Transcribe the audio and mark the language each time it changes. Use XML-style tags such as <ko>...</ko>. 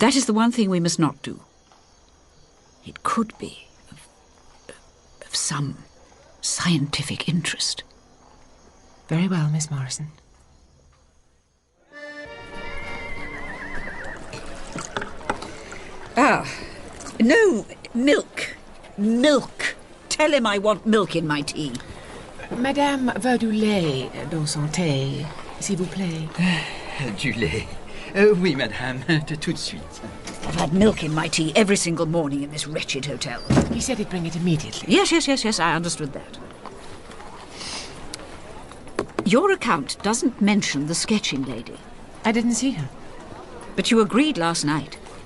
<en>That is the one thing we must not do. It could be of some scientific interest. Very well, Miss Morison. No, milk. Milk. Tell him I want milk in my tea.</en> <fr>Madame veut du lait dans son thé, s'il vous plaît. Du lait. Oui, madame, tout de suite.</fr> <en>I've had milk in my tea every single morning in this wretched hotel. He said he'd bring it immediately. Yes, I understood that. Your account doesn't mention the sketching lady. I didn't see her. But you agreed last night.</en>